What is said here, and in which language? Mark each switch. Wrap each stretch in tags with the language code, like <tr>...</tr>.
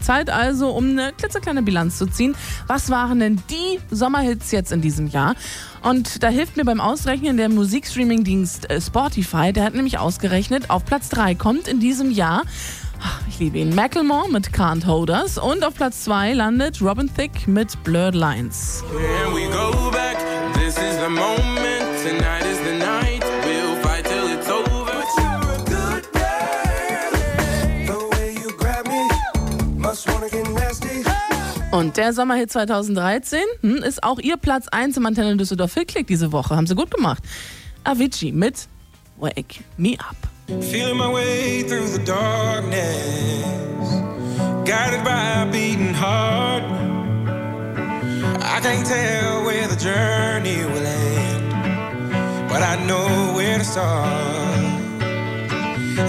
<de>Zeit also, um eine klitzekleine Bilanz zu ziehen. Was waren denn die Sommerhits jetzt in diesem Jahr? Und da hilft mir beim Ausrechnen der Musikstreaming-Dienst Spotify. Der hat nämlich ausgerechnet, auf Platz 3 kommt in diesem Jahr, ich liebe ihn, Macklemore mit Can't Hold Us. Und auf Platz 2 landet Robin Thicke mit Blurred Lines.</de> <en>Can we go back? This is the moment, tonight is the night. We'll fight till it's over. But you're a good man. The way you grab me, must wanna get nasty.</en> <de>Und der Sommerhit 2013 ist auch ihr Platz 1 im Antenne Düsseldorf Hitklick diese Woche. Haben sie gut gemacht. Avicii mit Wake Me Up.</de> <en>Feeling my way through the darkness, guided by a beating heart. I can't tell where the journey will end, but I know where to start.</en>